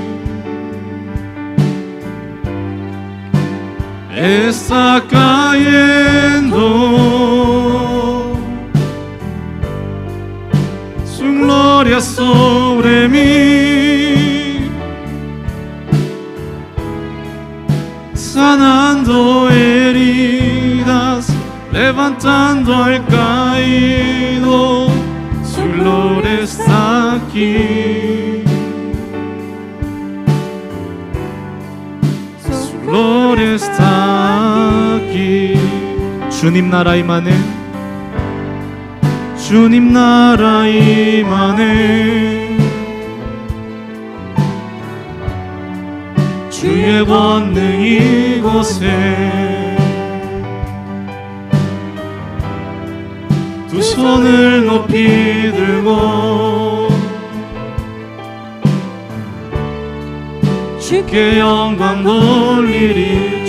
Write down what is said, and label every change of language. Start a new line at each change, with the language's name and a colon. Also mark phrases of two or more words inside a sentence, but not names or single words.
Spanish: Está cayendo su gloria sobre mí, sanando heridas, levantando al caído, su gloria está aquí. Su gloria está aquí.
Korean: 주님 나라 임하네. 주님 나라 임하네. 주의 권능 이곳에. 두 손을 높이 들고 주께 영광 돌리리.